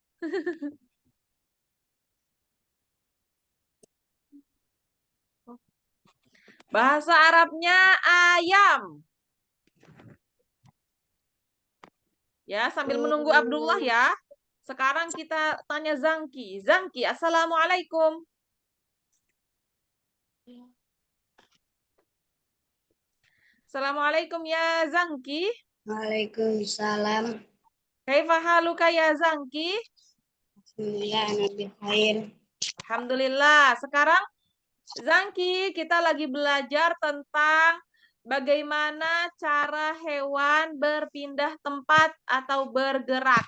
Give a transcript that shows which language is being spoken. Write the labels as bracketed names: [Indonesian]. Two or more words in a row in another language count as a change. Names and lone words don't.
[Indonesian] Bahasa Arabnya ayam. Ya, sambil menunggu Abdullah ya. Sekarang kita tanya Zangki. Zangki, Assalamualaikum. Assalamualaikum ya Zangki. Waalaikumsalam. [Arabic] كيف حالك يا Zangki? [Indonesian] Alhamdulillah. Alhamdulillah. Sekarang Zangki, kita lagi belajar tentang bagaimana cara hewan berpindah tempat atau bergerak.